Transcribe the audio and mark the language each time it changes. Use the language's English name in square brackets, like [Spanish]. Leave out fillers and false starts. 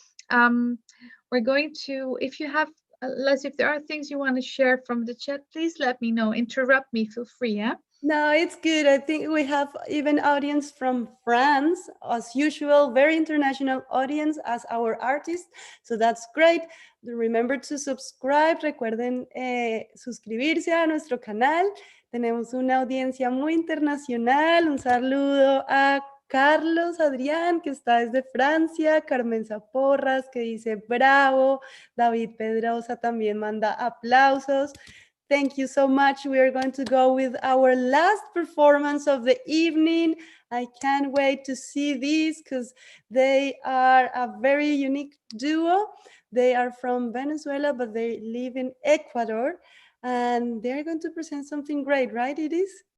[English] We're going to, if you have, Leslie, if there are things you want to share from the chat, please let me know. Interrupt me, feel free, yeah? No, it's good. I think we have even audience from France, as usual, very international audience as our artists. So that's great. Remember to subscribe. [Spanish] Recuerden suscribirse a nuestro canal. Tenemos una audiencia muy internacional. Un saludo a Carlos Adrián, que está desde Francia, Carmen Zaporras, que dice bravo, David Pedrosa también manda aplausos. [English] Thank you so much. We are going to go with our last performance of the evening. I can't wait to see these, because they are a very unique duo. They are from Venezuela, but they live in Ecuador, and they're going to present something great, right, Iris?